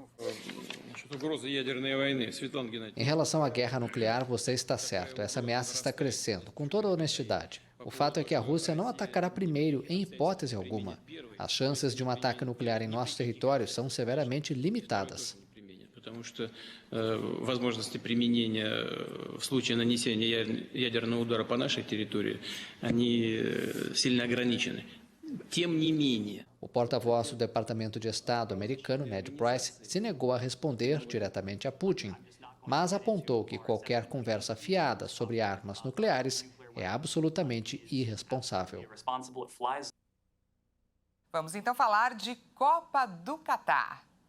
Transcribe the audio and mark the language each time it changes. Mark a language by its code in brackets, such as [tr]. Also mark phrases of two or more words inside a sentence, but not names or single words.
[pt] Em relação à guerra nuclear, você está certo. Essa ameaça está crescendo, com toda honestidade. O fato é que a Rússia não atacará primeiro, em hipótese alguma. As chances de um ataque nuclear em nosso território são severamente limitadas. [ru] Потому что возможности применения в случае нанесения ядерного удара по нашей территории, они сильно ограничены. Тем не менее. [pt] O porta-voz do Departamento de Estado americano, Ned Price, se negou a responder diretamente a Putin, mas apontou que qualquer conversa fiada sobre armas nucleares é absolutamente irresponsável. Vamos então falar de Copa do Catar.